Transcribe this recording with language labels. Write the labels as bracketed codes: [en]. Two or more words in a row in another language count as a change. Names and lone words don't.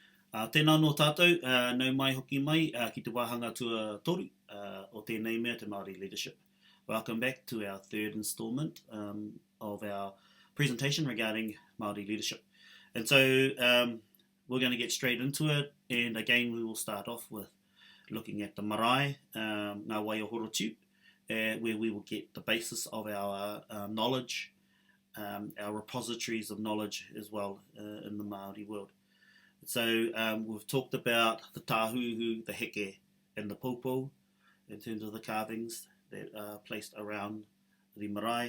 [mi] Tēnā no tātou, nau mai hoki mai ki te wāhanga tua toru o tēnei mea te [en] Māori Leadership. Welcome back to our third instalment of our presentation regarding Māori Leadership. And so we're going to get straight into it, and again we will start off with looking at the marae, ngā wai o horotiu, where we will get the basis of our knowledge, our repositories of knowledge as well in the Māori world. So we've talked about the tāhuhu, the heke, and the pōpō in terms of the carvings that are placed around the marae.